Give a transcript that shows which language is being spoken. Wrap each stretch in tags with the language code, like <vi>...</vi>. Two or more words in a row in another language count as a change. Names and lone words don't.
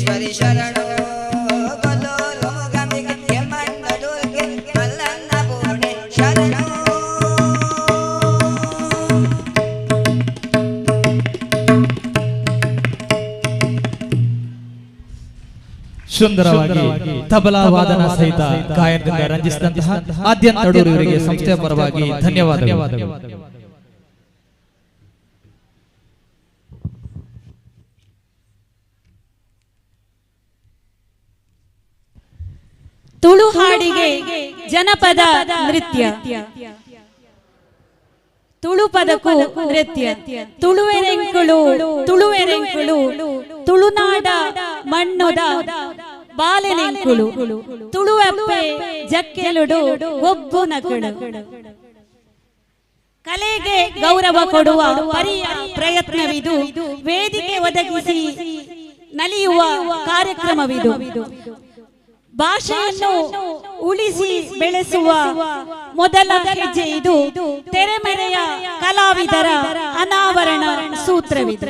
<kn>ವಿಶ್ವೇಶ್ವರಿ ಶರಣು ಕೊಲ್ಲೂರು ಮೂಕಾಂಬಿಕೆ ಕೆಮ್ಮಣ್ಣ ದುರ್ಗೆ ಮಲ್ಲನ್ನ ಪೂರ್ಣೆ ಶರಣು. ಸುಂದರವಾಗಿ ತಬಲಾ ವಾದನ ಸಹಿತ ಗಾಯನದಿಂದ ರಂಜಿಸಿದಂತಹ ಆದ್ಯಂತ ಅಡೂರು ಇವರಿಗೆ ಸಂಸ್ಥೆಯ ಪರವಾಗಿ ಧನ್ಯವಾದಗಳು. ತುಳು ಹಾಡಿಗೆ ಜನಪದ ನೃತ್ಯ, ತುಳು ಪದಕ್ಕೂ ನೃತ್ಯ.</kn> <tcy>ತುಳುವೆರೆಂಕುಳು ತುಳುವೆರೆಂಕುಳು ತುಳುನಾಡ ಮಣ್ಣುದ ಬಾಲೆನೆಂಕುಳು ತುಳುವಪ್ಪೆ ಜಕ್ಕೆಲುಡು ಒಬ್ಬು ನಕಳು.</tcy> <kn>ಕಲೆಗೆ ಗೌರವ ಕೊಡುವ ಪರಿಯ ಪ್ರಯತ್ನವಿದು, ವೇದಿಕೆ ಒದಗಿಸಿ ನಲಿಯುವ ಕಾರ್ಯಕ್ರಮವಿದು. ಭಾಷೆಯನ್ನು ಉಳಿಸಿ ಬೆಳೆಸುವ ಮೊದಲ ಹೆಜ್ಜೆ ಇದು. ತೆರೆಮರೆಯ ಕಲಾವಿದರ ಅನಾವರಣ ಸೂತ್ರವಿದೆ.</kn>